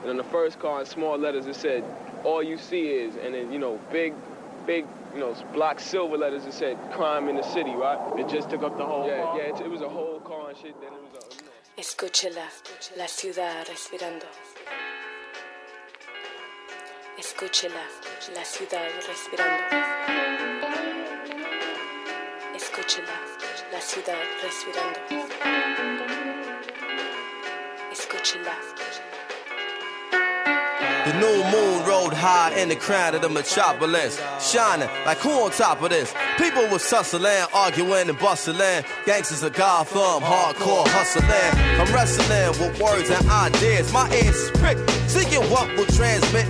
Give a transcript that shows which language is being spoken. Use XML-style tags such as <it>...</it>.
<en>first car in small letters, it said, all you see is, and then, you know, big, you know, black silver letters that said, crime in the city, right? It just took up the whole car. Yeah, it was a whole car and shit, then it was a, you know.</en> <es>Escúchela, la ciudad respirando. Escúchela, la ciudad respirando. Escúchela, la ciudad respirando. Escúchela.</es> <en>The new moon rode high in the crown of the metropolis, shining like who on top of this? People was tussling, arguing and bustling. Gangsters of Gotham, hardcore hustling. I'm wrestling with words and ideas. My ears is pricked, seeking what will transmit.</en>